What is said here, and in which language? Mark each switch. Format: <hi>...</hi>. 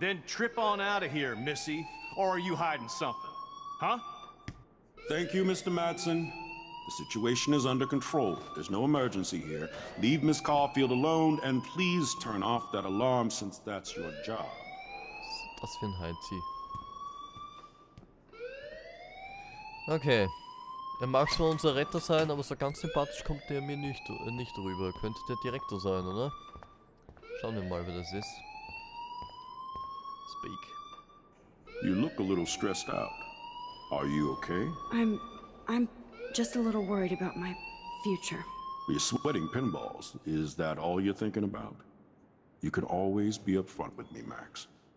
<en>Then trip on out of here, Missy. Or are you hiding something? Huh? Thank you, Mr. Madsen. The situation is under control. There's no emergency here. Leave Miss Caulfield alone and please turn off that alarm since that's your job.</en> <de>Was ist das für ein Heizi? Okay. Er mag zwar unser Retter sein, aber so ganz sympathisch kommt der mir nicht rüber. Könnte der Direktor sein, oder? Schauen wir mal, wer das ist.</de> <en>Speak. You look a little stressed out. Are you okay? I'm just a little worried about my future. You're sweating pinballs. Is that all you're thinking about? You can always be upfront with me, Max.</en>